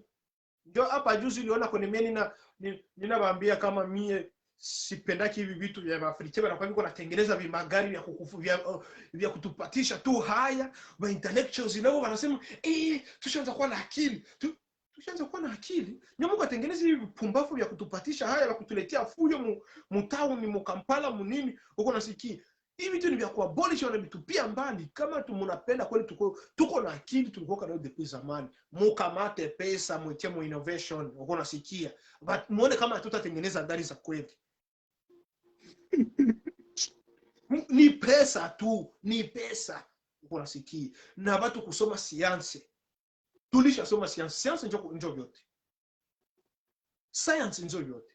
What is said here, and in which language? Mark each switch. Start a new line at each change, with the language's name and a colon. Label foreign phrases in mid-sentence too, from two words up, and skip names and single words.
Swahili: Ndio hapa juzi uliona kwenye mimi ninawaambia kama mie sipendaki hivi vitu vya Afrika bana, kwa hivyo natengeneza vimagari vya kutupatisha tu haya ba intellectuals nao wanasema tushaanza kuwa na akili, tushaanza kuwa na akili. Ndio Mungu atengeneza hivi pumbafu vya kutupatisha haya na kutuletea fujo mtauni Kampala munini huko. Nasikia hivi vitu ni vya kuabolish na vitupia mbali. Kama tumunapenda kweli tuko na akili, tulikuwa kana depuis zamani. Mukamate pesa mwetie mu innovation, uko nasikia, but muone kama hatutatengeneza gari za kweli. Ni pesa tu, ni pesa. Uko nasikia, na watu kusoma science. Tulisha soma science, science ndio yote. Science ndio yote.